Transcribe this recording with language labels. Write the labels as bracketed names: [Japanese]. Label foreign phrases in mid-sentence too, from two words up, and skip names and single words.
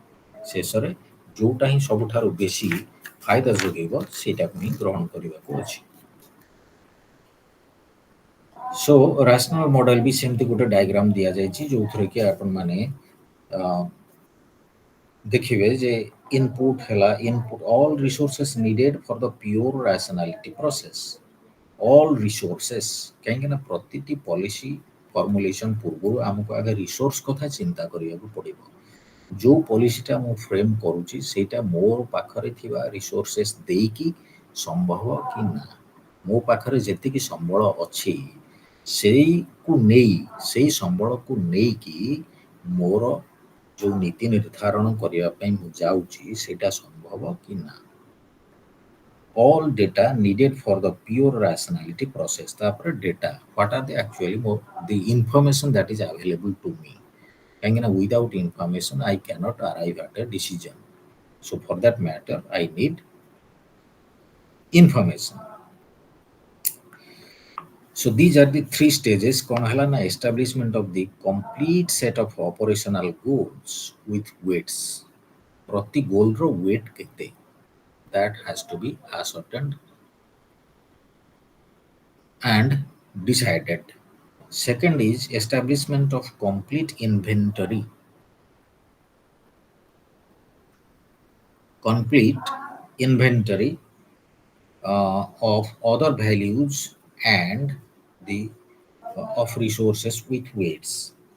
[Odia] ଶେଷରେ ଯୋଉଟା ହିଁ ସବୁଠାରୁ ବେଶୀ ଫାଇଦା ଯୋଗେଇବ ସେଇଟାକୁ ହିଁ ଗ୍ରହଣ କରିବାକୁ ଅଛି। [English] so rational model [Odia] ବି ସେମିତି ଗୋଟେ ଡାଇଗ୍ରାମ ଦିଆଯାଇଛି, ଯୋଉଥିରେ କି ଆପଣମାନେ ଦେଖିବେ ଯେ ଇନପୁଟ ହେଲା, [English] input all resources needed for the pure rationality process. all resources, [Odia] କାହିଁକି ନା ପ୍ରତିଟି [English] policy formulation [Odia] ପୂର୍ବରୁ ଆମକୁ ଆଗ ରିସୋର୍ସ କଥା ଚିନ୍ତା କରିବାକୁ ପଡ଼ିବ। ଯୋଉ ପଲିସିଟା ମୁଁ ଫ୍ରେମ୍ କରୁଛି ସେଇଟା ମୋ ପାଖରେ ଥିବା ରିସୋର୍ସେସ୍ ଦେଇକି ସମ୍ଭବ କି ନା, ମୋ ପାଖରେ ଯେତିକି ସମ୍ବଳ ଅଛି ସେଇକୁ ନେଇ, ସେଇ ସମ୍ବଳକୁ ନେଇକି ମୋର ଯୋଉ ନୀତି ନିର୍ଦ୍ଧାରଣ କରିବା ପାଇଁ ମୁଁ ଯାଉଛି ସେଇଟା ସମ୍ଭବ କି ନା। [English] all data needed for the pure rationality process. ତାପରେ data, what are the actually the information that is available to me, କାହିଁକିନା without information I cannot arrive at a decision. So for that matter I need information. So these are the three stages. [Odia] କ'ଣ ହେଲା ନା [English] establishment of the complete set of operational goals with weights. [Odia] ପ୍ରତି [English] goalର weight [Odia] କେତେ, [English] that has to be ascertained and decided. Second is establishment of complete inventory, complete inventory of other values and the of resources with weights.